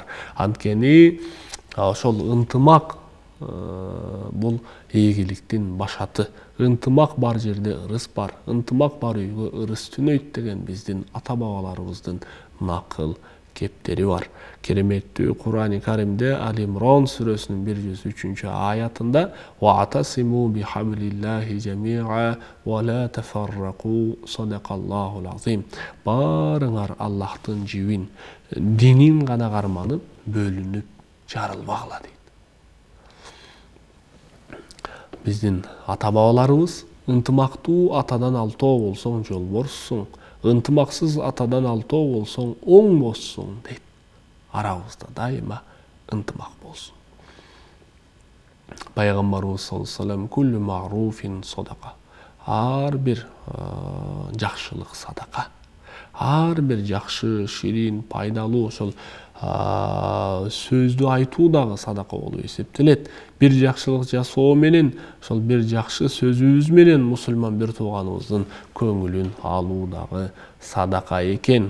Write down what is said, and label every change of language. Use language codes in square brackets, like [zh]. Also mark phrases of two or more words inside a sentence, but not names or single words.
[ky] Анткени ошол ынтымак бул ийгиликтин башаты. Ынтымак бар жерде ырыс бар. Ынтымак бар үйгө ырыс түнөйт деген биздин ата бабаларыбыздын накыл кептери бар. Кереметтүү Кур'ан-ы Каримде Ал-Имрон сүрөсүнүн 103-аятында [ar] «واعتصموا بحبل الله جميعا ولا تفرقوا صدق الله العظيم». [ky] Барыңар Аллахтын жибин, динин гана карманып, бөлүнүп жарылбагыла дейт. Биздин ата-бабаларыбыз ынтымактуу атадан алтоо болсоң жолборсуң, ынтымаксыз атадан алтоо болсоң оңбоссуң дейт. Арабызда дайыма ынтымак болсун. [ar] Пайгамбарыбыз صلى الله عليه وسلم كل معروف صدقة. [ky] Ар бир жакшылык садака. Ар бир жакшы, ширин, пайдалуу ошол сөздү айтуу дагы садака болуп эсептелет. Бир жакшылык жасоо менен, ошол бир жакшы сөзүбүз менен мусулман бир тууганыбыздын көңүлүн алуу дагы садака экен.